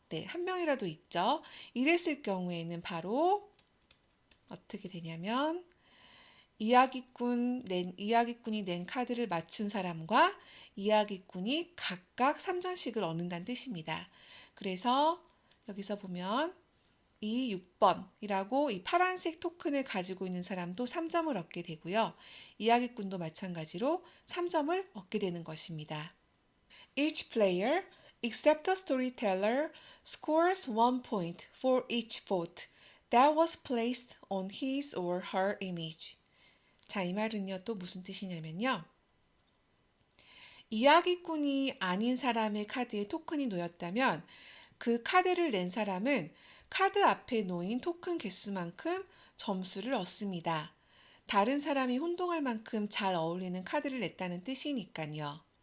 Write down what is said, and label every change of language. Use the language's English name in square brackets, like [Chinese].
[Korean] 네, 한 명이라도 있죠. 이랬을 경우에는 바로 어떻게 되냐면 이야기꾼이 낸 카드를 맞춘 사람과 이야기꾼이 각각 3점씩을 얻는다는 뜻입니다. 그래서 여기서 보면 이 6번이라고 이 파란색 토큰을 가지고 있는 사람도 3점을 얻게 되고요. 이야기꾼도 마찬가지로 3점을 얻게 되는 것입니다. [English] Each player, except the storyteller, scores 1 point for each vote that was placed on his or her image. [Korean] 자, 이 말은요, 또 무슨 뜻이냐면요. 이야기꾼이 아닌 사람의 카드에 토큰이 놓였다면 그 카드를 낸 사람은 카드 앞에 놓인 토큰 개수만큼 점수를 얻습니다. 다른 사람이 혼동할 만큼 잘 어울리는 카드를 냈다는 뜻이니까요.